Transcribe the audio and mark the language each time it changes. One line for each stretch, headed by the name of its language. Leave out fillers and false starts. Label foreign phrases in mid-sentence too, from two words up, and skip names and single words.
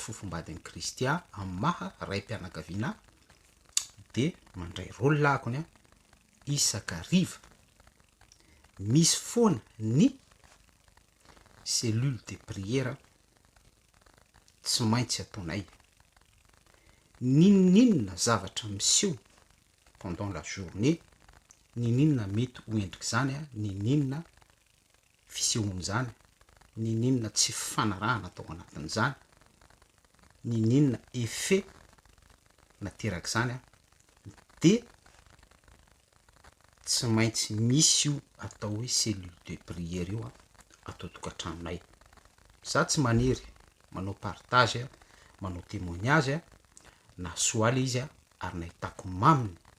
Malagasy: fofombadin'ny Kristy amin'ny maha ray mpianakaviana de mandray rôle lakony isakariva misy foana ny
French: cellule de prière
Malagasy: tsy maintsy ataonay ninninona zavatra miseho
French: pendant la journée
Malagasy: ninninona mety ho endrika zany ninninona fisehoan'izany ninninona tsy fanarahana atao anatin'izany ninninona effet nateraka zany de tsy maintsy misy io atao hoe
French: cellule de prière
Malagasy: io atao tokantranonay za tsy manery manao partage manao témoignage na soaly izy ary nahitako maminy